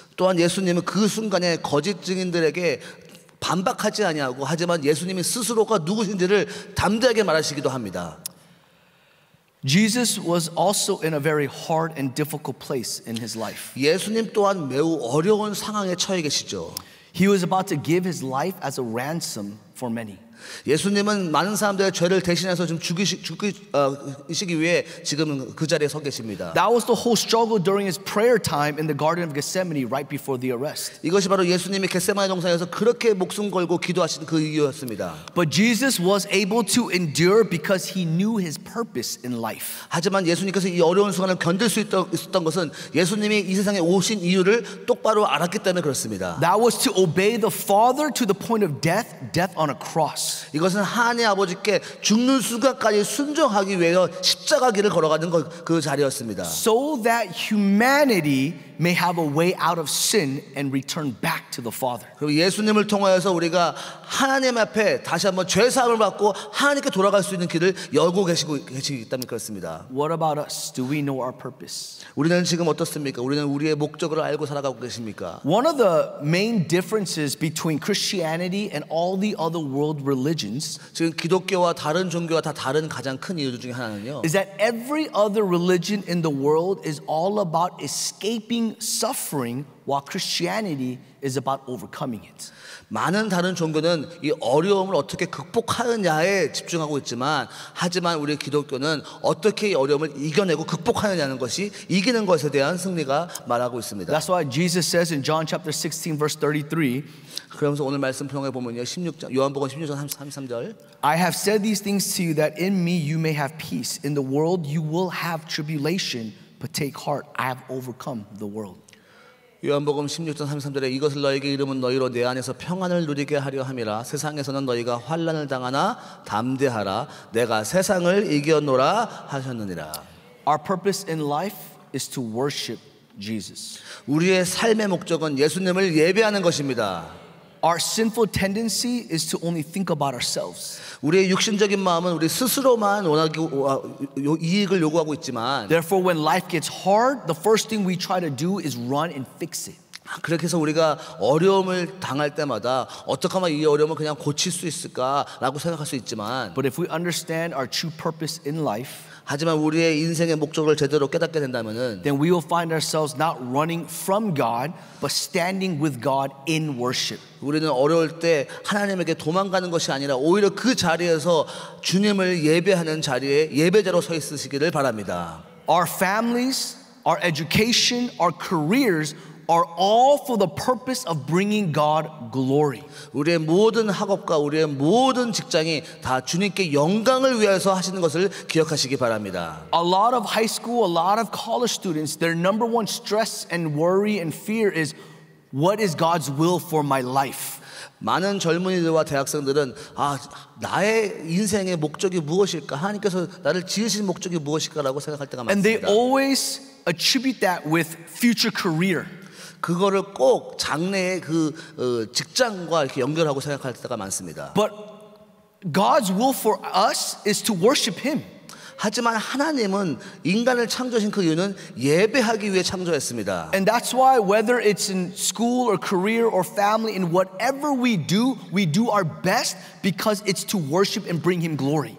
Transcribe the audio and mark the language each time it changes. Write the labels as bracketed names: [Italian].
[Korean] 또한 예수님은 그 순간에 거짓 증인들에게 반박하지 아니하고 하지만 예수님이 스스로가 누구신지를 담대하게 말하시기도 합니다. [English] Jesus was also in a very hard and difficult place in his life. [Korean] 예수님 또한 매우 어려운 상황에 처해 계시죠. [English] He was about to give his life as a ransom for many. [Korean] 예수님은 많은 사람들의 죄를 대신해서 좀 죽이시기 위해 지금 그 자리에 서 계십니다. [English] That was the whole struggle during his prayer time in the Garden of Gethsemane right before the arrest. [Korean] 이것이 바로 예수님이 겟세마네 동산에서 그렇게 목숨 걸고 기도하신 그 이유였습니다. [English] But Jesus was able to endure because he knew his purpose in life. [Korean] 하지만 예수님께서 이 어려운 순간을 견딜 수 있었던 것은 예수님이 이 세상에 오신 이유를 똑바로 알았기 때문에 그렇습니다. [English] That was to obey the Father to the point of death on a cross. [Korean] 이것은 하나님의 아버지께 죽는 순간까지 순종하기 위해서 십자가 길을 걸어가는 그 자리였습니다. [English] So that humanity may have a way out of sin and return back to the Father. [Korean] 그리고 예수님을 통하여서 우리가 하나님 앞에 다시 한번 죄 사함을 받고 하나님께 돌아갈 수 있는 길을 열고 계시기 때문에 그렇습니다. [English] What about us? Do we know our purpose? [Korean] 우리는 지금 어떻습니까? 우리는 우리의 목적을 알고 살아가고 계십니까? [English] One of the main differences between Christianity and all the other world religions [Korean] 지금 기독교와 다른 종교와 다 다른 가장 큰 이유 중에 하나는요. [English] is that every other religion in the world is all about escaping suffering while Christianity is about overcoming it. [Korean] 많은 다른 종교는 이 어려움을 어떻게 극복하느냐에 집중하고 있지만 하지만 우리 기독교는 어떻게 이 어려움을 이겨내고 극복하느냐는 것이 이기는 것에 대한 승리가 말하고 있습니다. [English] That's why Jesus says in John chapter 16 verse 33, [Korean] 그러면서 오늘 말씀 통해 보면요. 16장 요한복음 16장 33절 [English] I have said these things to you that in me you may have peace. In the world you will have tribulation, but take heart, I have overcome the world. [Korean] 요한복음 16장 33절에 이것을 너에게 이름은 너희로 내 안에서 평안을 누리게 하려 함이라 세상에서는 너희가 환난을 당하나 담대하라 내가 세상을 이겨노라 하셨느니라. [English] Our purpose in life is to worship Jesus. [Korean] 우리의 삶의 목적은 예수님을 예배하는 것입니다. [English] Our sinful tendency is to only think about ourselves. [Korean] 우리의 육신적인 마음은 우리 스스로만 이익을 요구하고 있지만 [English] Therefore, when life gets hard, the first thing we try to do is run and fix it. [Korean] 그렇게 해서 우리가 어려움을 당할 때마다 어떻게 하면 이 어려움을 그냥 고칠 수 있을까라고 생각할 수 있지만 [English] But if we understand our true purpose in life, [Korean] 하지만 우리의 인생의 목적을 제대로 깨닫게 된다면은 [English] then we will find ourselves not running from God, but standing with God in worship. [Korean] 우리는 어려울 때 하나님에게 도망가는 것이 아니라 오히려 그 자리에서 주님을 예배하는 자리에 예배자로 서 있으시기를 바랍니다. [English] Our families, our education, our careers are all for the purpose of bringing God glory. [Korean] 우리의 모든 학업과 우리의 모든 직장이 다 주님께 영광을 위해서 하시는 것을 기억하시기 바랍니다. [English] A lot of high school, a lot of college students, their number one stress and worry and fear is what is God's will for my life? [Korean] 많은 젊은이들과 대학생들은 나의 인생의 목적이 무엇일까? 하나님께서 나를 지으신 목적이 무엇일까라고 생각할 때가 [English] And they [Korean] 많습니다. [English] always attribute that with future career. [Korean] 그거를 꼭 장래의 그 직장과 이렇게 연결하고 생각할 때가 많습니다. [English] But God's will for us is to worship Him. [Korean] 하지만 하나님은 인간을 창조하신 그 이유는 예배하기 위해 창조했습니다. [English] And that's why whether it's in school or career or family, in whatever we do our best because it's to worship and bring Him glory.